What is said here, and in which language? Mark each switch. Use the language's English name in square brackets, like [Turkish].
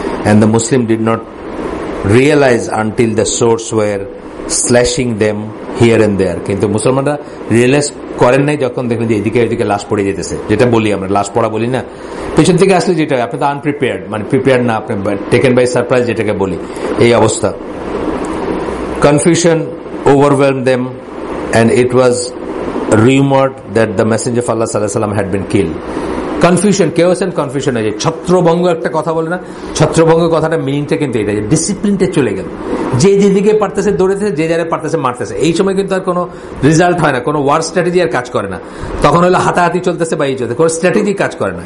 [English] and the Muslim did not realize until the swords were slashing them here and there, [Bangla] কিন্তু মুসলমানরা realise করেন নাই যখন দেখলেন যে এদিকে এদিকে লাশ পড়ে যেতেছে, যেটা বলি আমরা লাশ পড়া বলি না, পেছন থেকে আসলে যেটা আপনি তো আনপ্রিপেয়ার্ড, মানে প্রিপেয়ার্ড না, আপনি টেকেন বাই সারপ্রাইজ যেটাকে বলি, এই অবস্থা। [English] Confusion overwhelmed them and it was rumored that the messenger of Allah sallallahu alaihi wasallam had been killed. [Bangla] Confusion, [English] chaos and confusion [Bangla] হয়ে যায়। ছত্রভঙ্গ একটা কথা বলে না, ছত্রভঙ্গ কথাটা মিনিংটা কিন্তু এটা, যে ডিসিপ্লিনটা চলে গেল, যে যেদিকে পারতেছে দৌড়েছে, যে যারা পারতেছে মারতেছে। এই সময় কিন্তু আর কোনো রেজাল্ট হয় না, কোনো ওয়ার স্ট্র্যাটেজি আর কাজ করে না, তখন হলো হাতাহাতি চলতেছে বা এই চলতে, কোনো স্ট্র্যাটেজি কাজ করে না।